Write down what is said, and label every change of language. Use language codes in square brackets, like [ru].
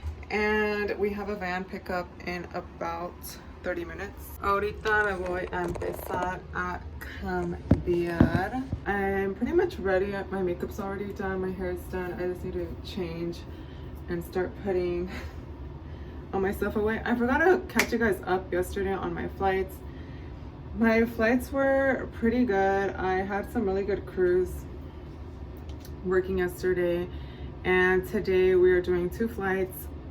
[en] And we have a van pickup in about 30 minutes. [es] Ahorita me voy a empezar a cambiar. [en] I'm pretty much ready. My makeup's already done, my hair's done. I just need to change and start putting all my stuff away. I forgot to catch you guys up yesterday on my flights. My flights were pretty good. I had some really good crews working yesterday, and today we are doing 2 flights.